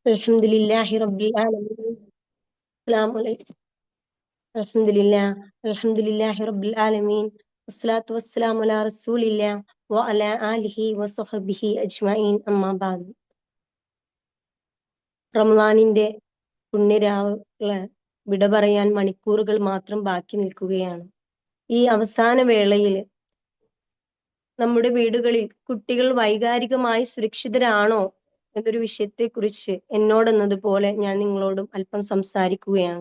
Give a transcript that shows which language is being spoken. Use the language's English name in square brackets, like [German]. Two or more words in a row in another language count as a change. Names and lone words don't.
[Arabic] الحمد لله رب العالمين. السلام عليكم. الحمد لله. الحمد لله رب العالمين. والصلاة والسلام على رسول الله وعلى آله وصحبه أجمعين أما بعد. [Malayalam] റമദാനിന്റെ പുണ്യരാവുകളെ വിട പറയാൻ മണിക്കൂറുകൾ മാത്രം ബാക്കി നിൽക്കുകയാണ്. ഈ അവസാന വേളയിൽ നമ്മുടെ വീടുകളിൽ കുട്ടികൾ വൈകാരികമായി സുരക്ഷിതരാണോ എന്നൊരു വിഷയത്തെക്കുറിച്ച് എന്നോടെന്നതുപോലെ ഞാൻ നിങ്ങളോടും അല്പം സംസാരിക്കുകയാണ്.